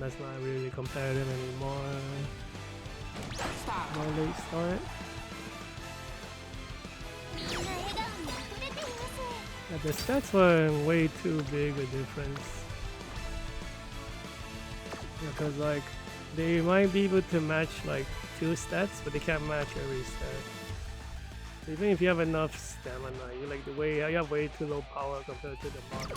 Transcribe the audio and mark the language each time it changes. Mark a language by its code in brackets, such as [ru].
[en] That's not really competitive anymore. No late start. [ja] みんな笑顔に溢れています [en] Yeah, the stats were way too big a difference. Because like they might be able to match like 2 stats, but they can't match every stat. So even if you have enough stamina, you like you have way too low power compared to the model.